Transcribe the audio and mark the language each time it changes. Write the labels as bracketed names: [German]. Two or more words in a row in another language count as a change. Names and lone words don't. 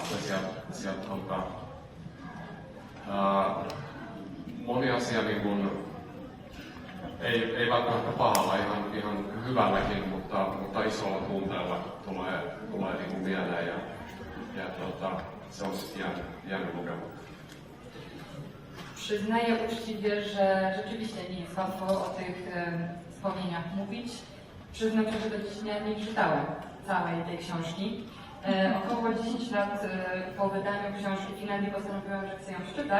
[Finnish] Että sieltä moni asia niin kun, ei välttämättä pahalla, ihan hyvälläkin, mutta isolla tunteella tulee niin kuin mieleen ja se on sitten jäänyt lukematta. [Polish] Przyznaję uczciwie, że rzeczywiście nie jest łatwo o tych wspomnieniach mówić. Przyznam się, że do dziś nie czytałem całej tej książki. Około 10 lat po wydaniu książki w Finlandii postanowiłam, że chcę ją przeczytać.